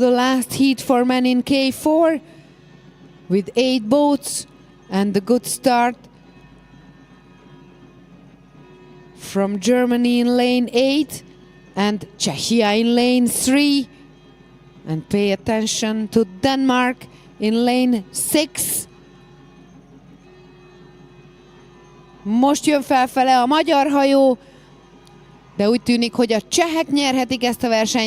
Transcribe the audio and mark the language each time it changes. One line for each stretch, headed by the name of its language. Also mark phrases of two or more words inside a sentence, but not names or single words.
English: the last heat for men in K4 with 8 boats and the good start from Germany in lane 8 and Czechia in lane 3. And pay attention to Denmark in lane 6.
Hungarian: Most jön felfele a magyar hajó, de úgy tűnik, hogy a csehek nyerhetik ezt a versenyt.